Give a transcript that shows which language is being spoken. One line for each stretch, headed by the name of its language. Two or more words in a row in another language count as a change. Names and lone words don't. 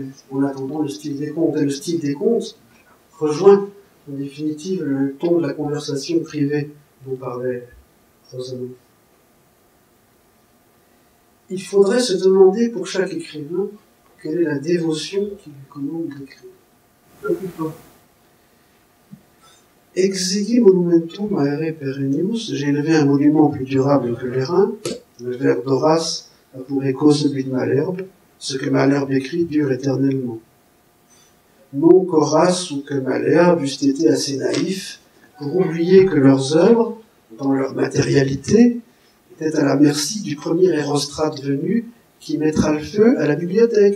French: En attendant le style des contes. Et le style des contes rejoint, en définitive, le ton de la conversation privée dont parlait Rozanov. il faudrait se demander pour chaque écrivain quelle est la dévotion qui lui commande d'écrire.
Latin: Exegi monumentum aere perennius,
French: j'ai élevé un monument plus durable que les reins. Le vers d'Horace a pour écho celui de Malherbe. Ce que Malherbe écrit dure éternellement. Non qu'Horace ou que Malherbe eussent été assez naïfs pour oublier que leurs œuvres, dans leur matérialité, étaient à la merci du premier Érostrate venu qui mettra le feu à la bibliothèque.